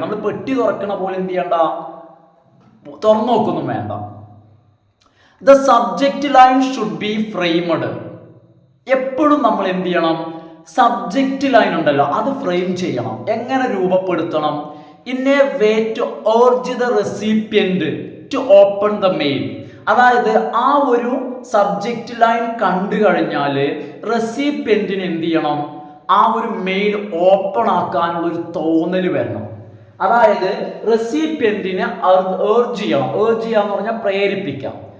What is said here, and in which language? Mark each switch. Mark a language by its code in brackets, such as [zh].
[ml] നമ്മൾ പെട്ടി തുറക്കണ പോലെ എന്ത് ചെയ്യണ്ട, തുറന്നു നോക്കൊന്നും വേണ്ട. [en] The subject line should be framed. [ml] എപ്പോഴും നമ്മൾ എന്ത് ചെയ്യണം, സബ്ജക്റ്റ് ലൈൻ ഉണ്ടല്ലോ അത് ഫ്രെയിം ചെയ്യണം. എങ്ങനെ രൂപപ്പെടുത്തണം? [en] In a way to urge the recipient to open the mail. [ml] അതായത് ആ ഒരു സബ്ജക്റ്റ് ലൈൻ കണ്ടു കഴിഞ്ഞാൽ റെസിപ്പിയന്റിന് എന്ത് ചെയ്യണം, ആ ഒരു മെയിൽ ഓപ്പൺ ആക്കാനുള്ള ഒരു തോന്നൽ വരണം. അതായത് റെസിപ്പിയന്റിനെ ഏർജ് ചെയ്യാന്ന് പറഞ്ഞാൽ പ്രേരിപ്പിക്കാം.